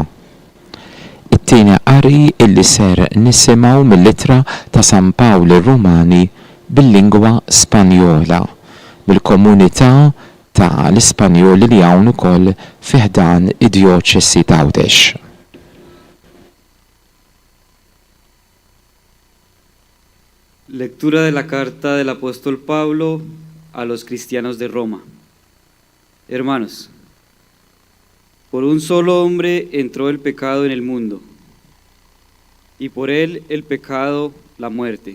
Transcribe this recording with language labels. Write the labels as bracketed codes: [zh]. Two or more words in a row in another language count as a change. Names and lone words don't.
[mt] It-tieni qari illi ser nisimgħu mill-ittra ta' San Pawl ir-Rumani bil-lingwa Spanjola, mill-komunità ta' l-Ispanjoli li hawn ukoll fi ħdan id-djoċesi ta' Għawdex. [es] Lectura de la carta del apóstol Pablo a los cristianos de Roma. Hermanos, por un solo hombre entró el pecado en el mundo, y por él el pecado, la muerte.